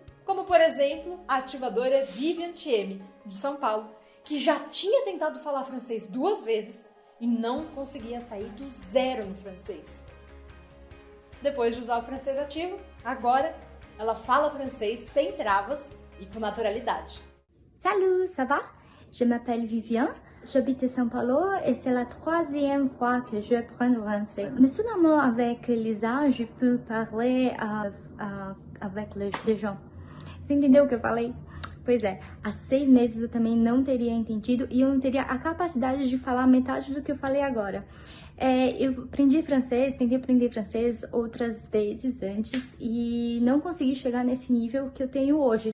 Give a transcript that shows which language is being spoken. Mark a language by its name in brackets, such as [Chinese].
[Portuguese] Como, por exemplo, a ativadora Vivian Thieme, de São Paulo, que já tinha tentado falar francês 2 vezes e não conseguia sair do zero no francês. Depois de usar o francês ativo, agora ela fala francês sem travas e com naturalidade. [French] Salut, ça va? Je m'appelle Vivian, j'habite à São Paulo et c'est la 3e fois que je apprends le français. Mais seulement avec Lisa, je peux parler avec les gens. [Portuguese] Você entendeu o que eu falei? Pois é, há 6 meses eu também não teria entendido e eu não teria a capacidade de falar metade do que eu falei agora. Eu aprendi francês, tentei aprender francês outras vezes antes e não consegui chegar nesse nível que eu tenho hoje.